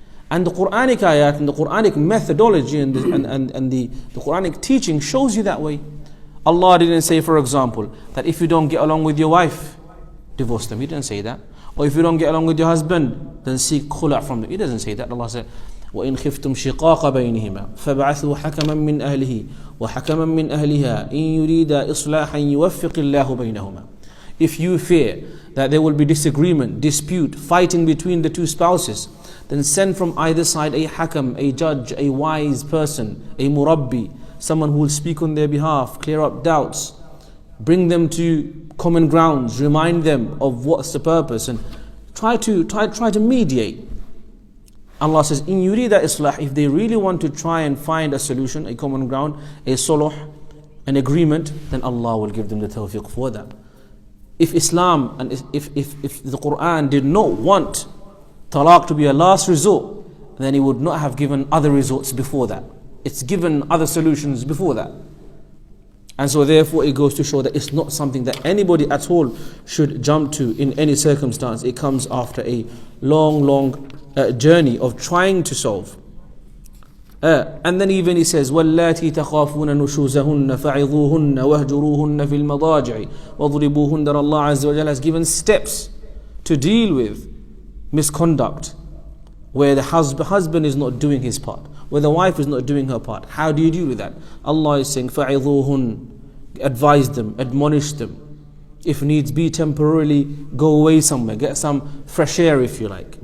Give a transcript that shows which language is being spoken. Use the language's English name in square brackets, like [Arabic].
[English] And the Quranic ayat and the Quranic methodology and the Quranic teaching shows you that way. Allah didn't say, for example, that if you don't get along with your wife, divorce them. He didn't say that. Or if you don't get along with your husband, then seek khula from them. He doesn't say that. Allah said, [Arabic] وَإِنْ خِفْتُمْ شِقَاقَ بَيْنِهِمَا فَابْعَثُوا حَكَمًا مِّنْ أَهْلِهِ وَحَكَمًا مِّنْ أَهْلِهَا إِنْ يُرِيدَ إِصْلَاحًا يُوَفِّقِ اللَّهُ بَيْنَهُمَا. [English] If you fear that there will be disagreement, dispute, fighting between the two spouses, then send from either side a hakam, a judge, a wise person, a murabbi, someone who will speak on their behalf, clear up doubts, bring them to common grounds, remind them of what's the purpose, and try to mediate. Allah says, in yurida islah, if they really want to try and find a solution, a common ground, a suluh, an agreement, then Allah will give them the tawfiq for that. If Islam and if the Quran did not want talaq to be a last resort, then He would not have given other resorts before that. It's given other solutions before that. And so therefore it goes to show that it's not something that anybody at all should jump to in any circumstance. It comes after a long journey of trying to solve. And then even he says, [Arabic] وَاللَّاتِي تَخَافُونَ نُشُوزَهُنَّ فَعِظُوهُنَّ وَهْجُرُوهُنَّ فِي الْمَضَاجِعِ وَضْرِبُوهُنَّ. [English] That Allah Azza wa Jalla has given steps to deal with misconduct, where the husband is not doing his part, where the wife is not doing her part. How do you deal with that? Allah is saying, فَعِظُوهُنَّ. Advise them, admonish them. If needs be, temporarily go away somewhere, get some fresh air if you like.